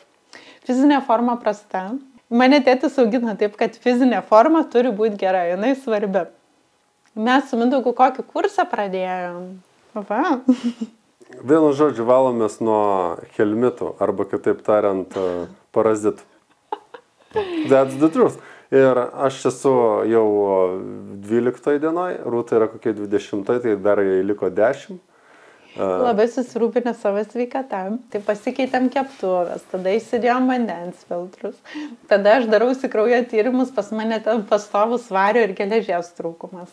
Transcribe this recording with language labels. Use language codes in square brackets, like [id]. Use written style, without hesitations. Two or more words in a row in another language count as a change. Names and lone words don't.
[lt] Fizinė forma prasta. Mane tėtis augina taip, kad fizinė forma turi būti gera, jinai svarbi. Mes su Mindaugu kokį kursą pradėjom. Va. Vienu žodžiu, valomės nuo helmitų, arba kitaip tariant, parazitų. [en] That's the truth. [lt] Ir aš esu jau 12 dienoj, Rūta yra kokie 20, tai dar jai liko 10. Labai susirūpinę savo sveikatą. Tai pasikeitėm keptuvės, tada įsidėjom vandens filtrus. Tada aš darausi kraujo tyrimus, pas mane ten pastovus vario ir geležies trūkumas.